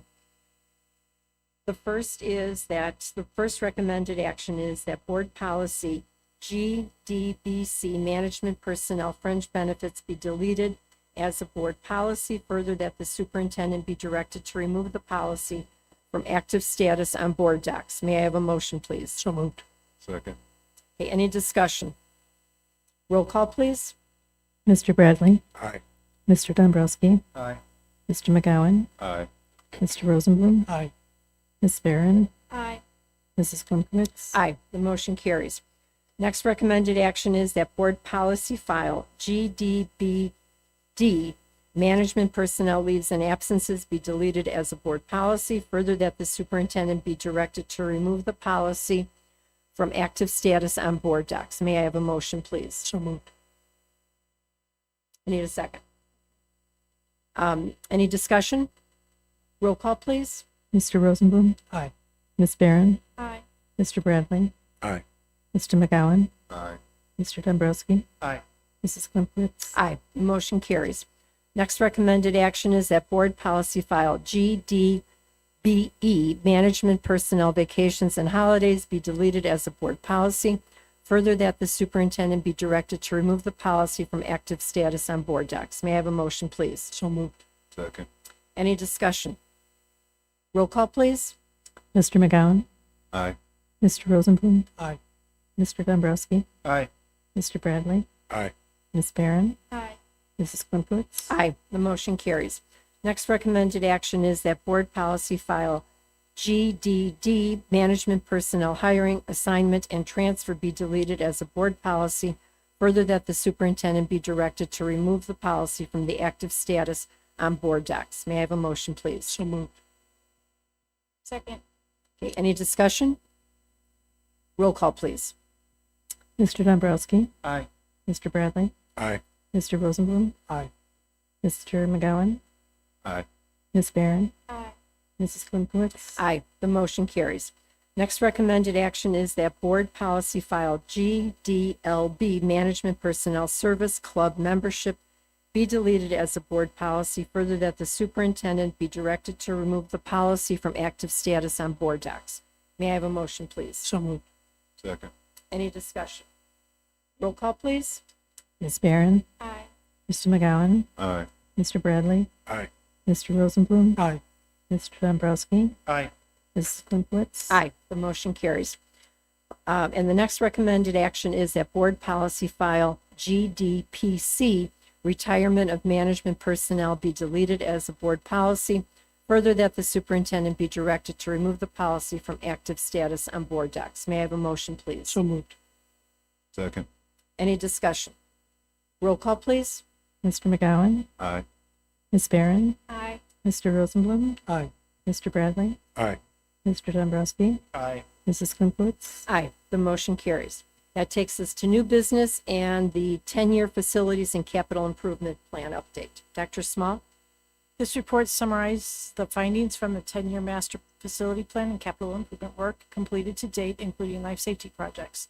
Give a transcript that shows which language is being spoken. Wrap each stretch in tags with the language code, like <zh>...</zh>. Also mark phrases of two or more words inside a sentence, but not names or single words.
<en>The first is that, the first recommended action is that board policy GDBC, management personnel fringe benefits, be deleted as a board policy. Further, that the superintendent be directed to remove the policy from active status on board docs. May I have a motion, please? So moved. Second. Okay, any discussion? Roll call, please. Mr. Bradley? Aye. Mr. Dombrowski? Aye. Mr. McGowan? Aye. Mr. Rosenblum? Aye. Ms. Barron? Aye. Mrs. Klimkowitz? Aye, the motion carries. Next recommended action is that board policy file GDBD, management personnel leaves and absences, be deleted as a board policy. Further, that the superintendent be directed to remove the policy from active status on board docs. May I have a motion, please? So moved. I need a second. Any discussion? Roll call, please. Mr. Rosenblum? Aye. Ms. Barron? Aye. Mr. Bradley? Aye. Mr. McGowan? Aye. Mr. Dombrowski? Aye. Mrs. Klimkowitz? Aye, the motion carries. Next recommended action is that board policy file GDBE, management personnel vacations and holidays, be deleted as a board policy. Further, that the superintendent be directed to remove the policy from active status on board docs. May I have a motion, please? So moved. Second. Any discussion? Roll call, please. Mr. McGowan? Aye. Mr. Rosenblum? Aye. Mr. Dombrowski? Aye. Mr. Bradley? Aye. Ms. Barron? Aye. Mrs. Klimkowitz? Aye, the motion carries. Next recommended action is that board policy file GDD, management personnel hiring, assignment, and transfer be deleted as a board policy. Further, that the superintendent be directed to remove the policy from the active status on board docs. May I have a motion, please? So moved. Second. Okay, any discussion? Roll call, please. Mr. Dombrowski? Aye. Mr. Bradley? Aye. Mr. Rosenblum? Aye. Mr. McGowan? Aye. Ms. Barron? Aye. Mrs. Klinkouli? Aye, the motion carries. Next recommended action is that board policy file GDLB, management personnel service club membership, be deleted as a board policy. Further, that the superintendent be directed to remove the policy from active status on board docs. May I have a motion, please? So moved. Second. Any discussion? Roll call, please. Ms. Barron? Aye. Mr. McGowan? Aye. Mr. Bradley? Aye. Mr. Rosenblum? Aye. Mr. Dombrowski? Aye. Mrs. Klinkouli? Aye, the motion carries. And the next recommended action is that board policy file GDPC, retirement of management personnel, be deleted as a board policy. Further, that the superintendent be directed to remove the policy from active status on board docs. May I have a motion, please? So moved. Second. Any discussion? Roll call, please. Mr. McGowan? Aye. Ms. Barron? Aye. Mr. Rosenblum? Aye. Mr. Bradley? Aye. Mr. Dombrowski? Aye. Mrs. Klinkouli? Aye, the motion carries. That takes us to new business and the 10-year facilities and capital improvement plan update. Dr. Small? This report summarizes the findings from the 10-year master facility plan and capital improvement work completed to date, including life safety projects.</en>